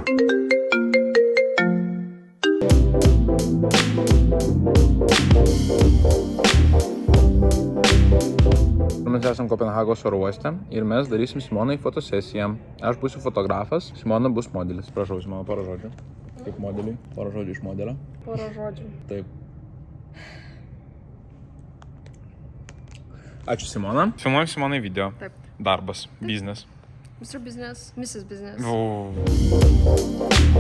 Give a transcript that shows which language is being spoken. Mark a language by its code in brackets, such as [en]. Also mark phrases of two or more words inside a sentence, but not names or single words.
[lt] Mes esam Kopenhagos oro uoste ir mes darysim Simonai fotosesiją. Aš būsiu fotografas, Simona bus modelis. Prašau, Simona, porą žodžių. Kaip modeliui? Porą žodžių iš modelio. Porą žodžių. Taip. Ačiū, Simona. Filmuojam Simonai video. Taip. Darbas. Biznes. [en] Mr. Business, Mrs. Business. [lt] O.